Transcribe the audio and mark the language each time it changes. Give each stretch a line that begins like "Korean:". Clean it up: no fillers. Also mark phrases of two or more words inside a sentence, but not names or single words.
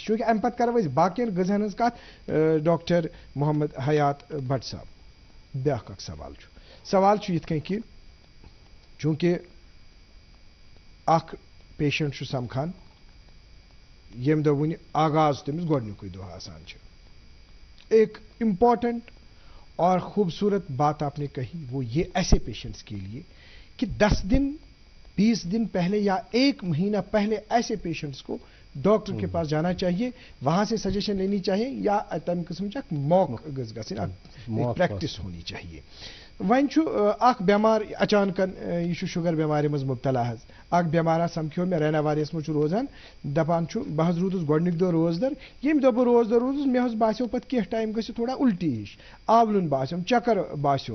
Kashmiri: چوٗنٛکہِ امہِ پتہٕ کرو أسۍ باقین غذہن ہٕنٛز کتھ. ڈاکٹر محمد حیات بٹ صاحب, بیٛاکھ اکھ سوال چھُ یِتھ کٔنۍ کہِ چوٗنٛکہِ اکھ پیشنٹ چھُ سمکھان ییٚمہِ دۄہ وُنہِ آغاز تٔمِس گۄڈنیُکُے دۄہ آسان چھُ,
Urdu: ایک امپورٹنٹ اور خوبصورت بات آپ نے کہی, وہ یہ ایسے پیشنٹس کے لیے کہ 10 دن 20 دن پہلے یا 1 مہینہ پہلے ایسے پیشنٹس کو ڈاکٹر کے پاس جانا چاہیے, وہاں سے سجیشن لینی چاہیے,
Kashmiri: یا تمہِ قسم چھ موک گژھِ گژھٕنۍ,
Urdu: پریکٹس ہونی چاہیے.
Kashmiri: وۄنۍ چھُ اکھ بیمار اچانکن یہ چھُ شوگر بیمارِ منٛز مبتلا حظ, اکھ بیمارا سمکھیو مےٚ ریناواریس منٛز چھُ روزان, دپان چھُ بہٕ حظ روٗدُس گۄڈنیُک دۄہ روزدر, ییٚمہِ دۄہ بہٕ روزدر روٗدُس مےٚ حظ باسیو پتہٕ کینٛہہ ٹایم گٔژھِتھ تھوڑا الٹی ہِش, آولُن باسیوم, چکر باسیوم.